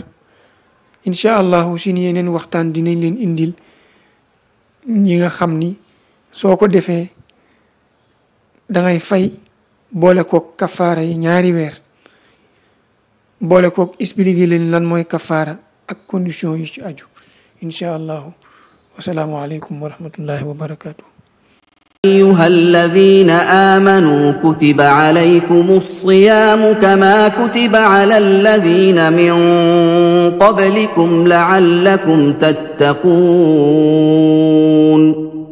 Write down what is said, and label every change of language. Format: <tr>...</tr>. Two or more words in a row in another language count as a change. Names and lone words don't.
<ar>إن شاء الله</ar> <wo>si yeneen waxtaan dinañ leen indil ñi nga xam ni soo ko defee dangay fay boole kook kafaara yi ñaari weer, boole kook expliqué leen lan mooy kafaara ak condition yu ci aju.</wo> <ar>إن شاء الله والسلام عليكم ورحمة الله وبركاته. أيها الذين آمنوا كتب عليكم الصيام كما كتب على الذين من قبلكم لعلكم تتقون</ar>